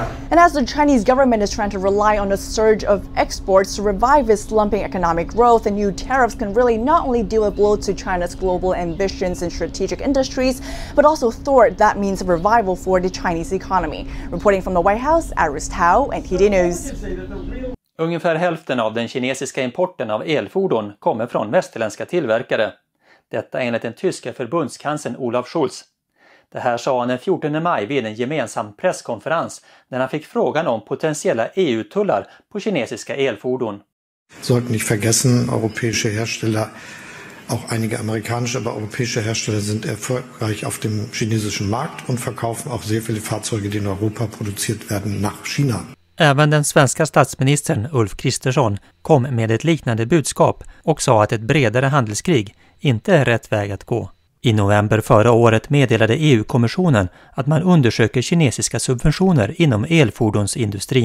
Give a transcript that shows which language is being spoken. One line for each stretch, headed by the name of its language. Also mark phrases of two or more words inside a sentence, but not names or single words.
English: And as the Chinese government is trying to rely on a surge of exports to revive its slumping economic growth, the new tariffs can really not only deal a blow to China's global ambitions in strategic industries, but also thwart that means of revival for the Chinese economy. Reporting from the White House, Iris Tao, Ntd News.
Swedish: Ungefär hälften av den kinesiska importen av elfordon kommer från västerländska tillverkare. Detta enligt den tyska förbundskanslern Olaf Scholz. Det här sa han den 14 maj vid en gemensam presskonferens när han fick frågan om potentiella EU-tullar på kinesiska elfordon.
German: Sollten nicht vergessen, europäische Hersteller, auch einige amerikanische, aber europäische Hersteller sind erfolgreich auf dem chinesischen Markt und verkaufen auch sehr viele Fahrzeuge, die in Europa produziert werden, nach China.
Swedish: Även den svenska statsministern Ulf Kristersson kom med ett liknande budskap och sa att ett bredare handelskrig inte är rätt väg att gå. I november förra året meddelade EU-kommissionen att man undersöker kinesiska subventioner inom elfordonsindustrin.